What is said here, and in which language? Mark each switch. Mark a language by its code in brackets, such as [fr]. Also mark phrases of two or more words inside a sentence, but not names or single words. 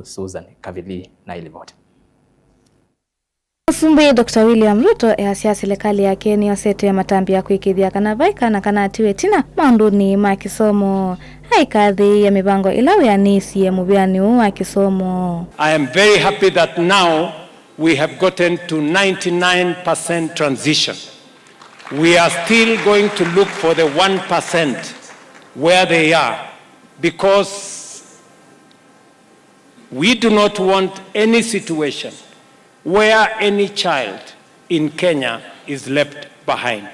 [kam] Susan Kavili na ilivota. Musumbi Dr. William Ruto ehasia silikali yake ni yosete matambya kuikiithya kana vai kana atiwe tina maunduni ma kisomo haikathi ya mibango ilawe yanisi mubianu wa kisomo. [en] I am very happy that now we have gotten to 99% transition. We are still going to look for the 1% where they are, because we do not want any situation where any child in Kenya is left behind.